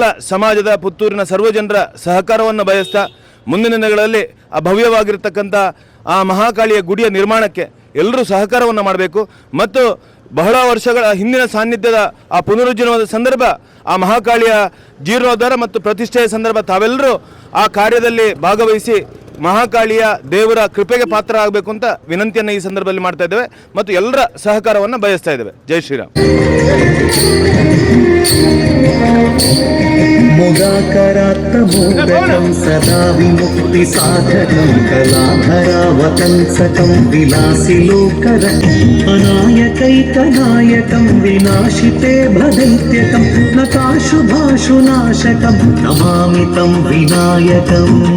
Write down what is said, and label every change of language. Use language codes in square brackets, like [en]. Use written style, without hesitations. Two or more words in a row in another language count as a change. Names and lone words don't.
[kn] ಸಮಾಜದ ಪುತ್ತೂರಿನ ಸರ್ವಜನರ ಸಹಕಾರವನ್ನು ಬಯಸ್ತಾ ಮುಂದಿನ ದಿನಗಳಲ್ಲಿ ಆ ಭವ್ಯವಾಗಿರ್ತಕ್ಕಂಥ ಆ ಮಹಾಕಾಳಿಯ ಗುಡಿಯ ನಿರ್ಮಾಣಕ್ಕೆ ಎಲ್ಲರೂ ಸಹಕಾರವನ್ನು ಮಾಡಬೇಕು ಮತ್ತು ಬಹಳ ವರ್ಷಗಳ ಹಿಂದಿನ ಸಾನ್ನಿಧ್ಯದ ಆ ಪುನರುಜ್ಜೀವನದ ಸಂದರ್ಭ, ಆ ಮಹಾಕಾಳಿಯ ಜೀರ್ಣೋದ್ಧಾರ ಮತ್ತು ಪ್ರತಿಷ್ಠೆಯ ಸಂದರ್ಭ ತಾವೆಲ್ಲರೂ ಆ ಕಾರ್ಯದಲ್ಲಿ ಭಾಗವಹಿಸಿ ಮಹಾಕಾಳಿಯ ದೇವರ ಕೃಪೆಗೆ ಪಾತ್ರ ಆಗಬೇಕು ಅಂತ ವಿನಂತಿಯನ್ನು ಈ ಸಂದರ್ಭದಲ್ಲಿ ಮಾಡ್ತಾ ಇದ್ದೇವೆ ಮತ್ತು ಎಲ್ಲರ ಸಹಕಾರವನ್ನು ಬಯಸ್ತಾ ಇದ್ದೇವೆ. ಜೈ ಶ್ರೀರಾಮ್. [sa] मुदाकरात्तमोदकं सदा विमुक्तिसाधकं कलाधरावतंसकं विलासिलोकरम् अनायकैकनायकं विनाशिते भदैत्यकं नकाशुभाशुनाशकं नमामि तं विनायकम्